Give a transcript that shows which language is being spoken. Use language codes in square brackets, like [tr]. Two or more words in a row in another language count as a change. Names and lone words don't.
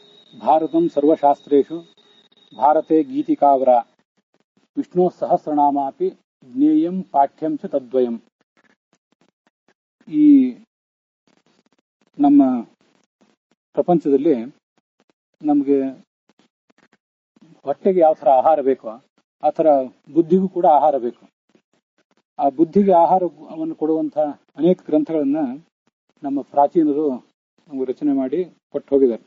[sa] ಭಾರತಂ ಸರ್ವಶಾಸ್ತ್ರೇಷು ಭಾರತೆ ಗೀತಿಕಾವರ ವಿಷ್ಣು ಸಹಸ್ರನಾಮಾಪಿ ಜ್ಞೇಯಂ ಪಾಠ್ಯಂ ಚ ತದ್ವಯಂ. [kn] ಈ ನಮ್ಮ ಪ್ರಪಂಚದಲ್ಲಿ ನಮಗೆ ಹೊಟ್ಟೆಗೆ ಯಾವ ಥರ ಆಹಾರ ಬೇಕೋ ಆ ಥರ ಬುದ್ಧಿಗೂ ಕೂಡ ಆಹಾರ ಬೇಕು. ಆ ಬುದ್ಧಿಗೆ ಆಹಾರವನ್ನು ಕೊಡುವಂತಹ ಅನೇಕ ಗ್ರಂಥಗಳನ್ನು ನಮ್ಮ ಪ್ರಾಚೀನರು ನಮಗೆ ರಚನೆ ಮಾಡಿ ಕೊಟ್ಟು ಹೋಗಿದ್ದಾರೆ.